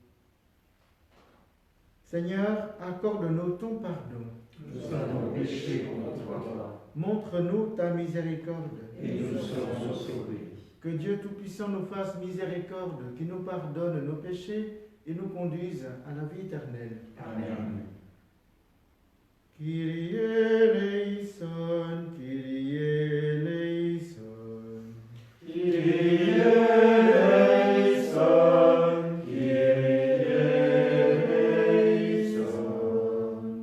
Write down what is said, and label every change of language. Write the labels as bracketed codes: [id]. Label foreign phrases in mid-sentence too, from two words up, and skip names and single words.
[fr] Seigneur, accorde-nous ton pardon. Nous avons péché contre toi, Montre-nous ta miséricorde. et nous serons sauvés. Que Dieu Tout-Puissant nous fasse miséricorde, qui nous pardonne nos péchés et nous conduise à la vie éternelle. Amen. [el] Kyrie eleison, Kyrie eleison. Kyrie eleison, Kyrie eleison.